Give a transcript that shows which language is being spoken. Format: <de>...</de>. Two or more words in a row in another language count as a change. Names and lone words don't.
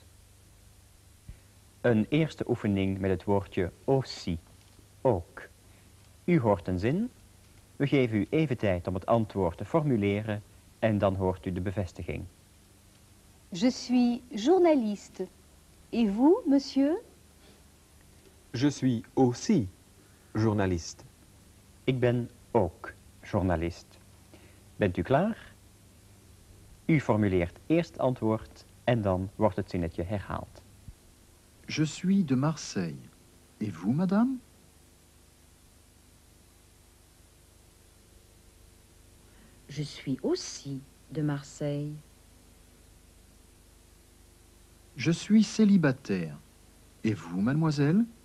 <nl>Een eerste oefening met het woordje aussi, ook. U hoort een zin, we geven u even tijd om het antwoord te formuleren en dan hoort u de bevestiging.</nl> <fr>Je suis journaliste. Et vous, monsieur? Je suis aussi journaliste.</fr> <nl>Ik ben ook journalist. Bent u klaar? U formuleert eerst het antwoord en dan wordt het zinnetje herhaald.</nl> <fr>Je suis de Marseille. Et vous, madame? Je suis aussi de Marseille. Je suis célibataire. Et vous, mademoiselle?</fr>